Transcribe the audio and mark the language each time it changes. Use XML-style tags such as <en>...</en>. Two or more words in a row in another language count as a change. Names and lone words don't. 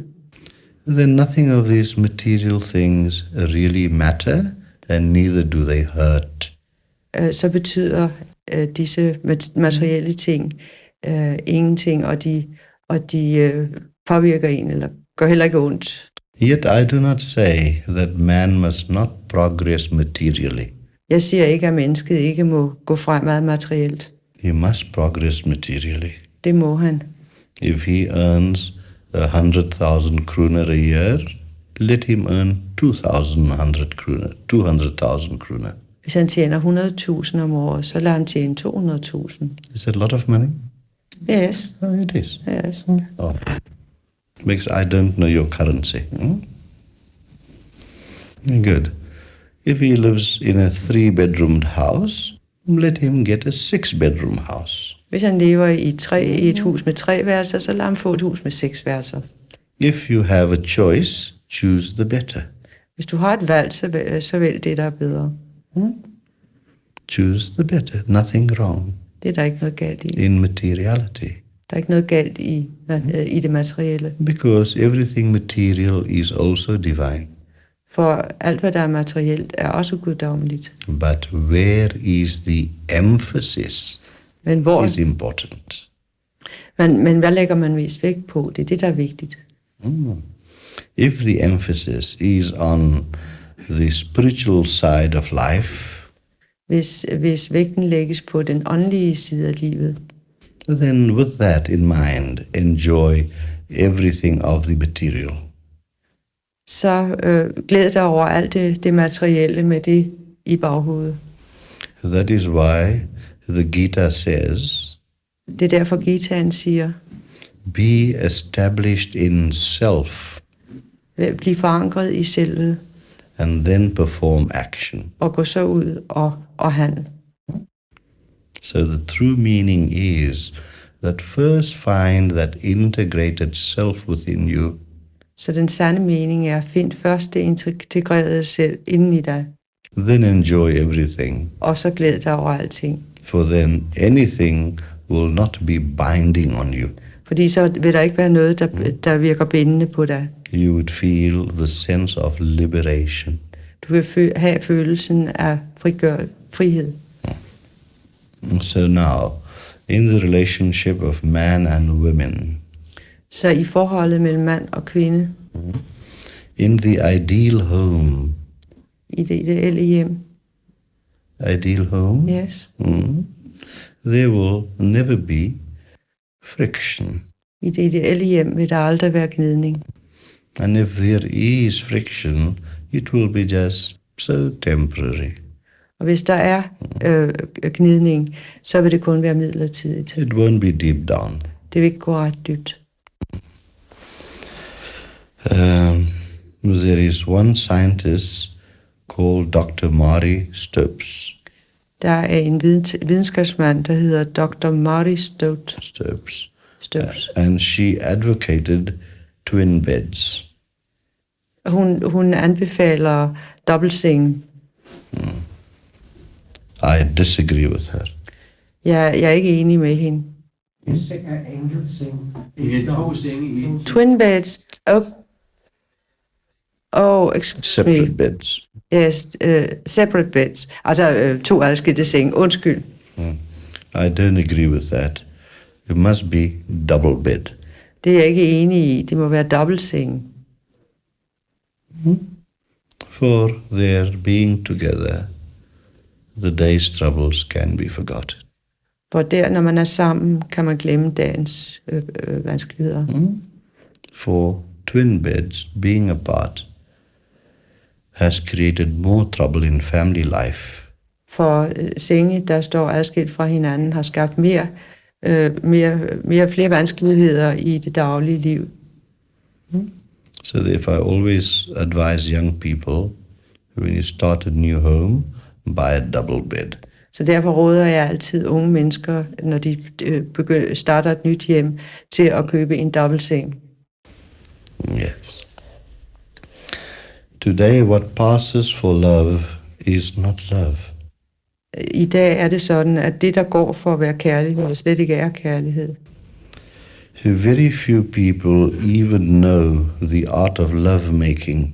<en>then nothing of these material things really matter, and neither do they hurt.</en> <da>Så betyder disse materielle ting ingenting, og de påvirker en, eller gør heller ikke ondt.</da> <en>Yet I do not say that man must not progress materially.</en> <da>Jeg siger ikke, at mennesket ikke må gå fremad materielt.</da> <en>He must progress materially.</en> <da>Det må han.</da> <en>If he earns 100,000 kroner a year, let him earn 2,100 kroner, 200,000 kroner.</en> <da>Hvis han tjener 100.000 om året, så lader han tjene 200.000.</da> <en>Is that a lot of money? Yes. Oh, it is. Yes. Oh. Because I don't know your currency. Good. If he lives in a 3-bedroomed house, let him get a 6-bedroom house.</en> <da>Hvis han lever i et hus med 3 værelser, så lad ham få et hus med 6 værelser.</da> <en>If you have a choice, choose the better.</en> <da>Hvis du har et valg, så vælg det, der er bedre.</da> <en>Choose the better. Nothing wrong.</en> <da>Det er der ikke noget galt i.</da> <en>In materiality.</en> <da>Der er ikke noget galt i det materielle.</da> <en>Because everything material is also divine.</en> <da>For alt, hvad der er materielt, er også guddommeligt.</da> <en>But where is the emphasis</en> <da>Men hvor</da> <en>is important.</en> <da>Men hvad lægger man mest vægt på? Det er det, der er vigtigt.</da> <en>If the emphasis is on the spiritual side of life,</en> <da>hvis vægten lægges på den åndelige side af livet,</da> <en>then with that in mind, enjoy everything of the material.</en> <da>Så glæd dig over alt det materielle med det i baghovedet.</da> <en>That is why the Gita says,</en> <da>det er derfor Gitaen siger,</da> <en>be established in self.</en> <da>Bliv forankret i selvet.</da> <en>and then perform action.</en> <da>og gå så ud og handle.</da> <en>So the true meaning is that first find that integrated self within you,</en> <da>Så den sande mening er at finde først det integrerede selv inden i dig,</da> <en>then enjoy everything.</en> <da>og så glæd dig over alting.</da> <en>For then anything will not be binding on you.</en> <da>Fordi så vil der ikke være noget, der virker bindende på dig.</da> <en>You would feel the sense of liberation.</en> <da>Du vil have følelsen af frihed.</da> <en>So now, in the relationship of man and women,</en> <da>Så i forholdet mellem mand og kvinde,</da> <en>in the ideal home,</en> <da>i det ideelle hjem,</da> <en>ideal home, yes, there will never be friction.</en> <da>i det ideelle hjem vil der aldrig være gnidning.</da> <en>And if there is friction, it will be just so temporary.</en> <da>Og hvis der er gnidning, så vil det kun være midlertidigt.</da> <en>It won't be deep down.</en> <da>Det vil ikke gå ret dybt.</da> <en>There is one scientist called Dr. Maury Stopes.</en> <da>Der er en videnskabsmand, der hedder Dr. Maury Stopes.</da> <en>And she advocated twin beds.</en> <da>Hun anbefaler dobbeltseng.</da> <en>I disagree with her.</en> <da>Jeg er ikke enig med hende. En seng er enkeltseng. Ikke to senge i en.</da> <en>Twin beds. Excuse Separate me. beds. Yes, separate beds.</en> <da>Altså to adskilte senge. Undskyld.</da> <en>I don't agree with that. It must be double bed.</en> <da>Det er jeg ikke enig i. Det må være dobbeltseng.</da> <en>For their being together, the day's troubles can be forgotten.</en> <da>For der, når man er sammen, kan man glemme dagens vanskeligheder.</da> <en>For twin beds, being apart, has created more trouble in family life.</en> <da>For senge, der står adskilt fra hinanden, har skabt flere vanskeligheder i det daglige liv.</da> <en>So if I always advise young people, when you start a new home, buy a double bed.</en> <da>Så derfor råder jeg altid unge mennesker, når de starter et nyt hjem, til at købe en dobbeltseng.</da> <en>Yes. Today, what passes for love is not love.</en> <da>I dag er det sådan, at det, der går for at være kærlighed, slet ikke er kærlighed.</da> <en>Very few people even know the art of lovemaking.</en>